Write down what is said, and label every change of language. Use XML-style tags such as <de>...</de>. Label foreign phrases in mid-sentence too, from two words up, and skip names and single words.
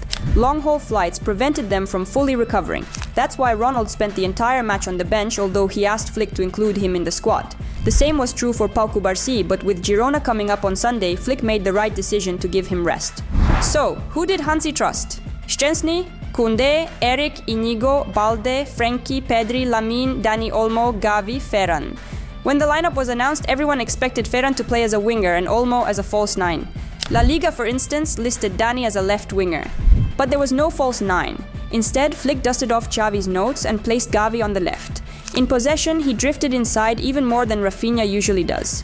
<en>Long-haul flights prevented them from fully recovering. That's why Ronald spent the entire match on the bench, although he asked Flick to include him in the squad. The same was true for Pau Cubarsí, but with Girona coming up on Sunday, Flick made the right decision to give him rest. So, who did Hansi trust? Szczęsny, Koundé, Eric, Inigo, Balde, Frenkie, Pedri, Lamine, Dani Olmo, Xavi, Ferran. When the lineup was announced, everyone expected Ferran to play as a winger and Olmo as a false nine. La Liga, for instance, listed Dani as a left winger. But there was no false nine. Instead, Flick dusted off Xavi's notes and placed Xavi on the left. In possession, he drifted inside even more than Rafinha usually does.</en>